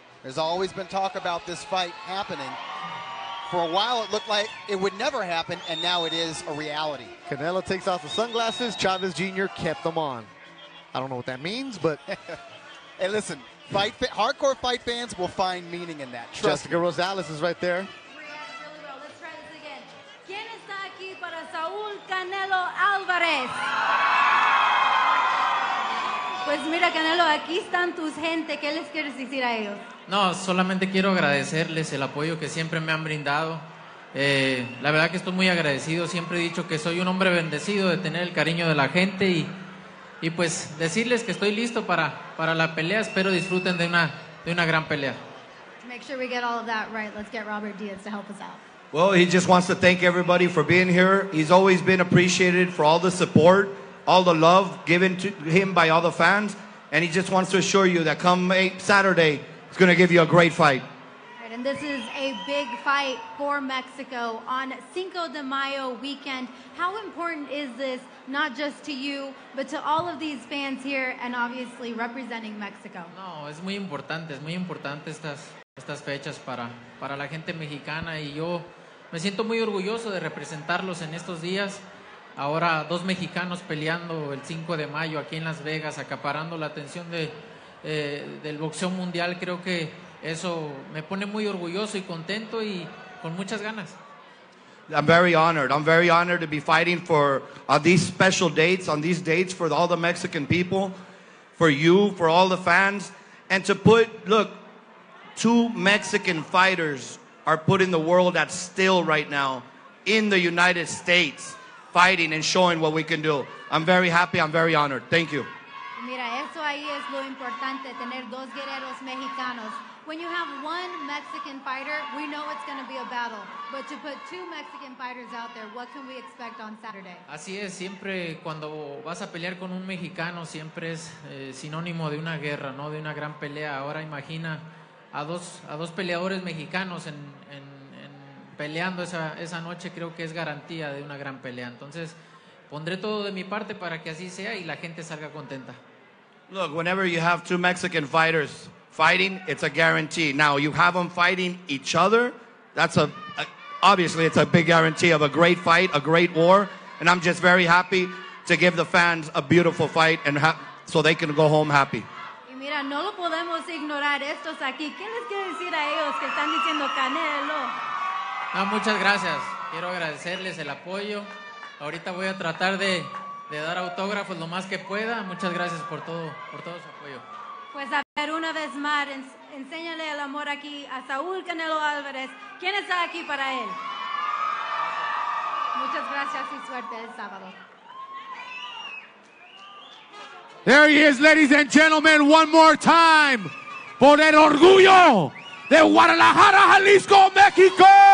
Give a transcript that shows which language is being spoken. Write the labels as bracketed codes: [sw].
[en] There's always been talk about this fight happening. For a while, it looked like it would never happen, and now it is a reality. Canelo takes off the sunglasses. Chavez Jr. kept them on. I don't know what that means, but... Hey, listen, hardcore fight fans will find meaning in that. Trust Jessica me. Rosales is right there. Let's try this again. [es] ¿Quién está aquí para Saúl Canelo Álvarez? Pues mira, Canelo, aquí están tus gente. ¿Qué les quieres decir a ellos? No, solamente quiero agradecerles el apoyo que siempre me han brindado. La verdad que estoy muy agradecido. Siempre he dicho que soy un hombre bendecido de tener el cariño de la gente y pues decirles que estoy listo para la pelea. Espero disfruten de una gran pelea. [en] To make sure we get all of that right, let's get Robert Diaz to help us out. Well, he just wants to thank everybody for being here. He's always been appreciated for all the support, all the love given to him by all the fans. And he just wants to assure you that come Saturday, he's going to give you a great fight. Right, and this is a big fight for Mexico on Cinco de Mayo weekend. How important is this, not just to you, but to all of these fans here and obviously representing Mexico? [es] No, es muy importante estas fechas para la gente mexicana y yo me siento muy orgulloso de representarlos en estos días. Ahora 2 mexicanos peleando el 5 de mayo aquí en Las Vegas, acaparando la atención del boxeo mundial. Creo que eso me pone muy orgulloso y contento y con muchas ganas. [en] I'm very honored. I'm very honored to be fighting for these special dates, on these dates for all the Mexican people, for you, for all the fans, and to look, 2 Mexican fighters are putting the world at still right now in the United States, fighting and showing what we can do. I'm very happy. I'm very honored. Thank you. [es] Mira, eso ahí es lo importante, tener 2 guerreros mexicanos. [en] When you have 1 Mexican fighter, we know it's going to be a battle. But to put 2 Mexican fighters out there, what can we expect on Saturday? [es] Así es, siempre cuando vas a pelear con un mexicano, siempre es sinónimo de una guerra, ¿no? De una gran pelea. Ahora imagina a dos peleadores mexicanos peleando esa noche, creo que es garantía de una gran pelea. Entonces, pondré todo de mi parte para que así sea y la gente salga contenta. [en] Look, whenever you have 2 Mexican fighters fighting, it's a guarantee. Now, you have them fighting each other, that's obviously it's a big guarantee of a great fight, a great war, and I'm just very happy to give the fans a beautiful fight and so they can go home happy. [es] Y mira, no lo podemos ignorar estos aquí. ¿Qué les quiere decir a ellos que están diciendo Canelo? No, muchas gracias. Quiero agradecerles el apoyo. Ahorita voy a tratar de dar autógrafos lo más que pueda. Muchas gracias por todo su apoyo. Pues a ver, una vez más, enséñale el amor aquí a Saúl Canelo Álvarez. ¿Quién está aquí para él? Muchas gracias y suerte el sábado. [en] There he is, ladies and gentlemen, one more time. [es] Por el orgullo de Guadalajara, Jalisco, México.